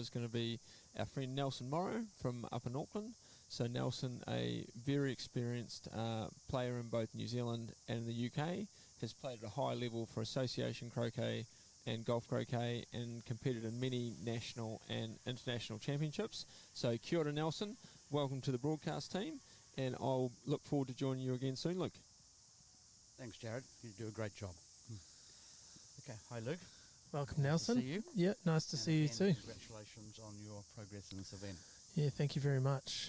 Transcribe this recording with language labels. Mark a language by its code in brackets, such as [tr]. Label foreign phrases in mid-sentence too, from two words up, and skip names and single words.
[en] Is going to be our friend Nelson Morrow from up in Auckland. So Nelson, a very experienced player in both New Zealand and the UK, has played at a high level for association croquet and golf croquet and competed in many national and international championships. So [mi] kia ora, [en] Nelson. Welcome to the broadcast team, and I'll look forward to joining you again soon, Luke. Thanks, Jared. You do a great job. Okay, hi, Luke. Welcome, Nelson. Nice to see you. Yeah, nice to see you too. Congratulations on your progress in this event. Yeah, thank you very much.